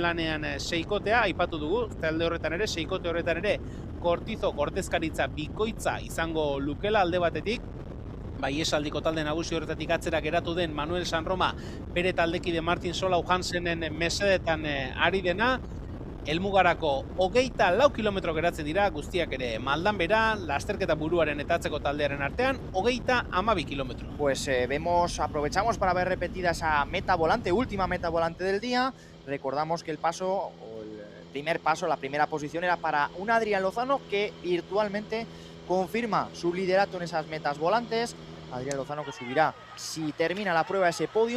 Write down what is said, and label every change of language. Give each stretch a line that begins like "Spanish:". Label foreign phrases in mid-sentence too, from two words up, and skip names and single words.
Basque: lanean seikotea, aipatu dugu, talde horretan ere, seikote horretan ere, Cortizo ordezkaritza bikoitza izango lukela alde batetik, Iesaldiko talde nagusi horretatik atzera geratu den Manuel Sanroma, bere taldekide Martin Solau Hansenen mesedetan ari dena, helmugarako 24 kilometro geratzen dira, guztiak ere maldan bera, lasterketa buruaren eta atzeko taldearen artean, 32 kilometro.
Spanish: Pues aprovechamos para ver repetida esa meta volante, última meta volante del día. Recordamos que el paso, o el primer paso, la primera posición era para un Adrián Lozano que virtualmente confirma su liderato en esas metas volantes. Adrián Lozano que subirá, si termina la prueba, ese podium.